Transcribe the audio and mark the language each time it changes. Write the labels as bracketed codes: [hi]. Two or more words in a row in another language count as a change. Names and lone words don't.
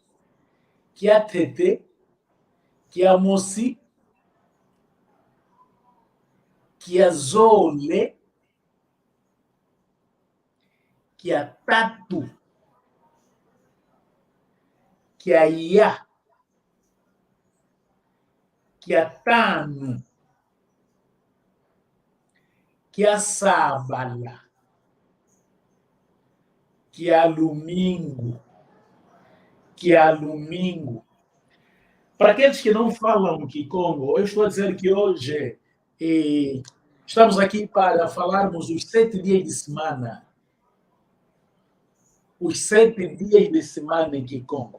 [kg] Kia tete, kia mosi, kia zole, kia tatu, kia ya, kia tano, kia sabala, kia lumingu. [pt] Para aqueles que não falam Kikongo, eu estou a dizer que hoje estamos aqui para falarmos os 7 dias de semana. Os 7 dias de semana em Kikongo.